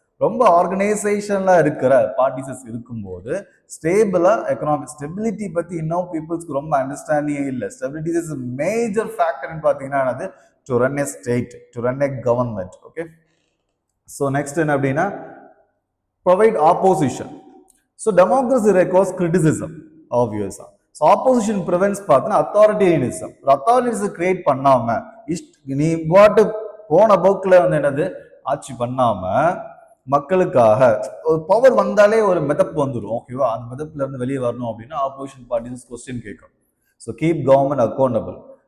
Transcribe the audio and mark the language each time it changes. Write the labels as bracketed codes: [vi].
[ta] ரொம்ப ஆர்கனைசேஷன்ல இருக்கிற பார்ட்டிசஸ் இருக்கும்போது ஸ்டேபிளா எக்கனாமிக் ஸ்டெபிலிட்டி பத்தி இன்னும் பீப்புள்ஸ்க்கு ரொம்ப அண்டர்ஸ்டாண்டிங்கே இல்லை. [en] Stability is major ஃபேக்டர்னு பார்த்தீங்கன்னா to run a state, to run a government. Okay. So next [ta] என்ன அப்படின்னா [en] provide opposition. So democracy requires criticism, obviously. So opposition prevents [ta] பார்த்தா authoritarianism. authoritarianism கிரியேட் பண்ணாம நீ பாட்டு போன போக்குல வந்து என்னது ஆட்சி பண்ணாம மக்களுக்காக ஒரு பவர் வந்தாலே ஒரு மெதப்பு வந்துடும், ஓகேவா. அந்த மெதப்புல இருந்து வெளியே வரணும் அப்படின்னா ஆப்போசிஷன் பார்ட்டிஸ் கொஸ்டின் கேட்கும். [en] So keep government accountable.